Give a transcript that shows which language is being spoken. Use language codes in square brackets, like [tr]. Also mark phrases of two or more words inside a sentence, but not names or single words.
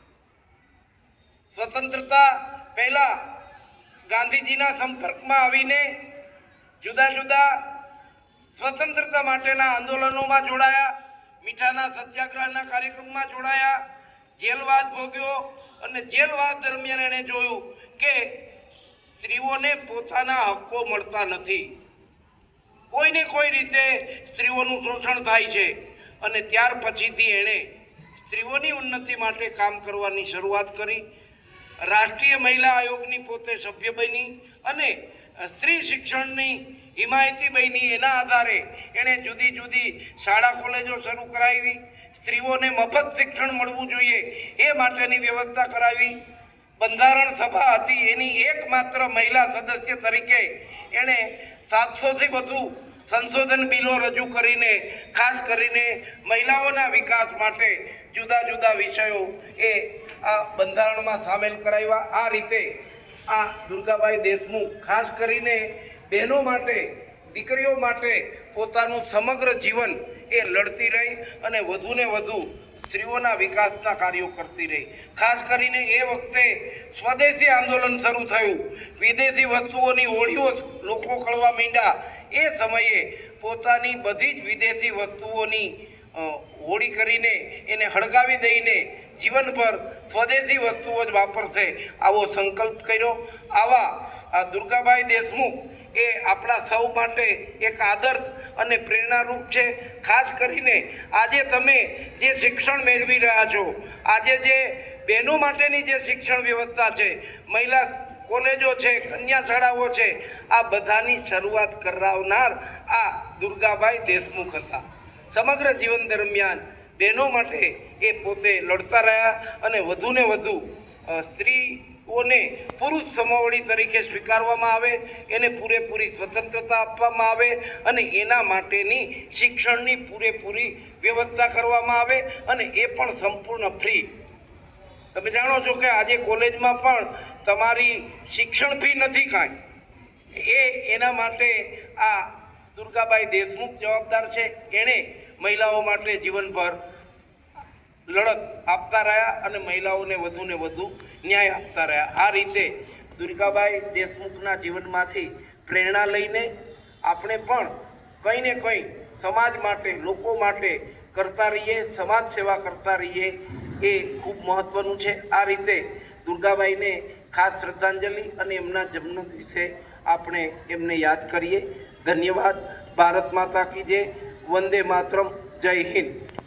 [gu] સ્વતંત્રતા પહેલા ગાંધીજીના સંપર્કમાં આવીને જુદા જુદા સ્વતંત્રતા માટેના આંદોલનોમાં જોડાયા, મીઠાના સત્યાગ્રહના કાર્યક્રમમાં જોડાયા, જેલવાસ ભોગવ્યો અને જેલવાસ દરમિયાન એણે જોયું કે સ્ત્રીઓને પોતાના હક્કો મળતા નથી। કોઈને કોઈ રીતે સ્ત્રીઓનું શોષણ થાય છે અને ત્યાર પછીથી એણે સ્ત્રીઓની ઉન્નતિ માટે કામ કરવાની શરૂઆત કરી। રાષ્ટ્રીય મહિલા આયોગની પોતે સભ્ય બની અને સ્ત્રી શિક્ષણની હિમાયતી બની। એના આધારે એણે જુદી જુદી શાળા કૉલેજો શરૂ કરાવી, સ્ત્રીઓને મફત શિક્ષણ મળવું જોઈએ એ માટેની વ્યવસ્થા કરાવી। બંધારણ સભા હતી, એની એકમાત્ર મહિલા સદસ્ય તરીકે એણે 700 થી વધુ સંશોધન બિલો રજૂ કરીને ખાસ કરીને મહિલાઓના વિકાસ માટે જુદા જુદા વિષયો એ આ બંધારણમાં સામેલ કરાવ્યા। આ રીતે આ દુર્ગાબાઈ દેશમુખ ખાસ કરીને બહેનો માટે, દીકરીઓ માટે પોતાનું સમગ્ર જીવન એ લડતી રહી અને વધુ ને વધુ સ્ત્રીઓના વિકાસના કાર્યો કરતી રહી। ખાસ કરીને એ વખતે સ્વદેશી આંદોલન શરૂ થયું, વિદેશી વસ્તુઓની હોળીઓ લોકો કરવા માંડ્યા। એ સમયે પોતાની બધી જ વિદેશી વસ્તુઓની હોળી કરીને એને સળગાવી દઈને જીવનભર સ્વદેશી વસ્તુઓ જ વાપરશે આવો સંકલ્પ કર્યો। આવા આ દુર્ગાબાઈ દેશમુખ એ આપણા સૌ માટે એક આદર્શ અને પ્રેરણારૂપ છે। ખાસ કરીને આજે તમે જે શિક્ષણ મેળવી રહ્યા છો, આજે જે બહેનો માટેની જે શિક્ષણ વ્યવસ્થા છે, મહિલા કૉલેજો છે, કન્યા શાળાઓ છે, આ બધાની શરૂઆત કરાવનાર આ દુર્ગાબાઈ દેશમુખ હતા। સમગ્ર જીવન દરમિયાન બહેનો માટે એ પોતે લડતા રહ્યા અને વધુ ને વધુ સ્ત્રીઓને પુરુષ સમોવડી તરીકે સ્વીકારવામાં આવે, એને પૂરેપૂરી સ્વતંત્રતા આપવામાં આવે અને એના માટેની શિક્ષણની પૂરેપૂરી વ્યવસ્થા કરવામાં આવે અને એ પણ સંપૂર્ણ ફ્રી। તમે જાણો છો કે આજે કૉલેજમાં પણ તમારી શિક્ષણ ફી નથી કાંઈ। એના માટે આ દુર્ગાબાઈ દેશમુખ જવાબદાર છે। એણે મહિલાઓ માટે જીવનભર લડત આપતા રહ્યા અને મહિલાઓને વધુ ને વધુ ન્યાય આપતા રહ્યા। આ રીતે દુર્ગાબાઈ દેશમુખના જીવનમાંથી પ્રેરણા લઈને આપણે પણ કંઈ ને કંઈ સમાજ માટે, લોકો માટે કરતા રહીએ, સમાજ સેવા કરતા રહીએ, એ ખૂબ મહત્વનું છે। આ રીતે દુર્ગાબાઈને ખાસ શ્રદ્ધાંજલિ અને એમના જન્મ દિવસે આપણે એમને યાદ કરીએ। ધન્યવાદ। [hi] भारत माता की जय। वंदे मातरम। जय हिंद।